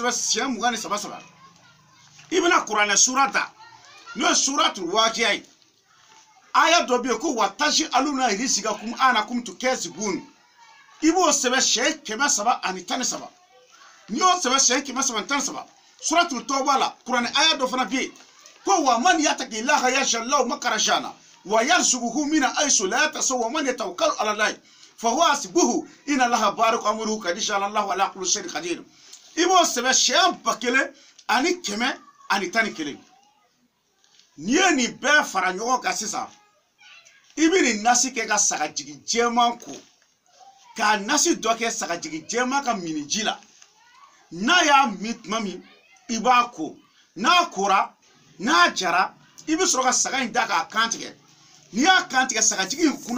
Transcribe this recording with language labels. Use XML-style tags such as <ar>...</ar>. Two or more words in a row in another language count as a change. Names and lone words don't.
<bm>sɛbɛn siɲɛ 23 i bɛna kuranɛ sura ta n'o ye suratul waqiya ye aya dɔ bɛ yen ko watashi</bm> <ar>علون رزقكم أنكم تكذبون</ar> <bm>i b'o sɛbɛn siɲɛ 313 n'i y'o sɛbɛn siɲɛ 313 suratul tawba la kuranɛ aya dɔ fana bɛ yen ko</bm> <ar>ومن يتق الله يجعل له مخرجا ويرزقه من حيث لا يحتسب ومن يتوكل على الله فهو حسبه إن الله بارئ أمره قد جعل الله على كل شيء قدير</ar> <bm>i b'o sɛbɛn siɲɛ 1,111 n'i ye nin bɛɛ fara ɲɔgɔn kan sisan i bɛ nin nasi kɛ ka sagajigi jɛman ko k'a nasi dɔ kɛ sagajigi jɛman ka miniji la n'a y'a min tuma min i b'a ko n'a kora n'a jara i bɛ sɔrɔ ka saga in da k'a kan tigɛ n'i y'a kan tigɛ sagajigi in kuna</bm>